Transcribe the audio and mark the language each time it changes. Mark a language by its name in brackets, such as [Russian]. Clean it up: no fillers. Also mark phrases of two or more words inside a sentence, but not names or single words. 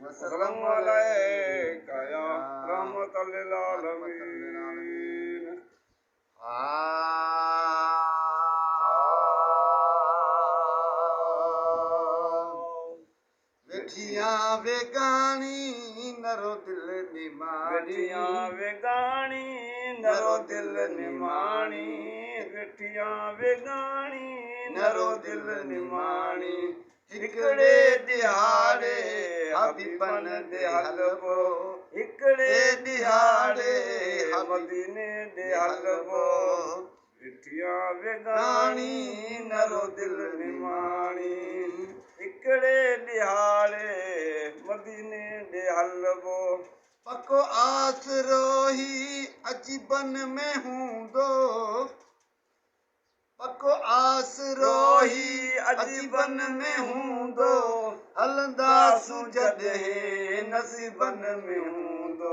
[Arabic] صلى الله عليك يا رحمة للعالمين. [Sindhi] वेठियां वेगानी नरो दिल निमाणी, वेठियां वेगानी नरो दिल निमाणी, वेठियां वेगानी नरो दिल निमाणी। हिकड़े दिहाड़े हबीबन दे हलवो, हिकड़े दिहाड़े मदीने दे हलवो। वेठियां वेगानी नरो दिल निमाणी, हिकड़े दिहाड़े मदीने दे हलवो। पको आसरो ही अजीबन में हूंदो, पको आसरो ही अजीबन में हूंदो, हलंदासूं जॾहिं नसीबन में हूंदो।